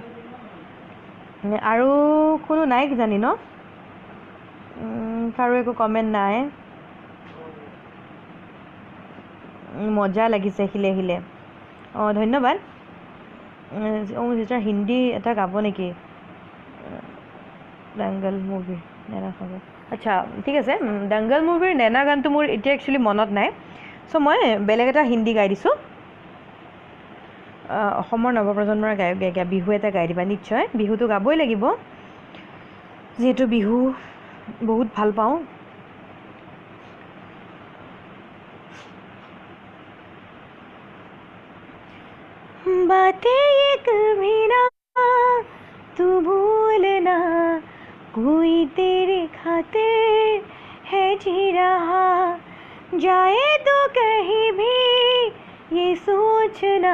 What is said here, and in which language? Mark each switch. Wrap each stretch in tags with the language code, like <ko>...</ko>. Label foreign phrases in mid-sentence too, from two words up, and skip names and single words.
<as>আৰু কোনো নাই কিজানি ন কাৰো একো কমেণ্ট নাই মজা লাগিছে হিলে হিলে অঁ ধন্যবাদ যেতিয়া হিন্দী এটা গাব নেকি দাংগল মুভি নেনা চাব আচ্ছা ঠিক আছে দাংগল মুভিৰ নেনা গানটো মোৰ এতিয়া একচুৱেলি মনত নাই চ' মই বেলেগ এটা হিন্দী গাই দিছোঁ অসমৰ নৱপ্ৰজন্মৰ গায়ক গায়িকা বিহু এটা গাই দিবা নিশ্চয় বিহুটো গাবই লাগিব যিহেতু বিহু বহুত ভাল পাওঁ</as> <hi>बातें ये कभी ना तू भूलना कोई तेरे खातिर है जी रहा जाए तो कहीं भी ये सोचना</hi>